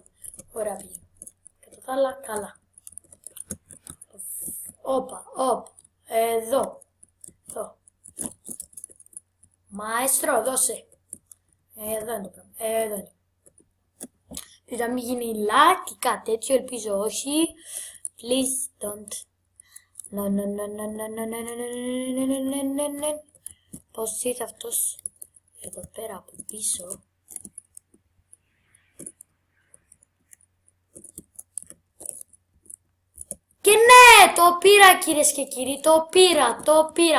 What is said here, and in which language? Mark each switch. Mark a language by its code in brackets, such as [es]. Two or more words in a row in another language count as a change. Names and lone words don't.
[el] Ωραία πήγαινε. Κατά τα άλλα, καλά. Όπα, όπα. Εδώ. Εδώ. Μαέστρο, δώσε. Εδώ είναι το πράγμα. Εδώ είναι. Να μην γίνει like ή κάτι τέτοιο, ελπίζω όχι. [en] Please don't. No, no, no, no, no, no, no, no, no, no, no, no, no. [el] Πώς ήρθε αυτός εδώ πέρα από πίσω. Και ναι, το πήρα κυρίες και κύριοι, το πήρα.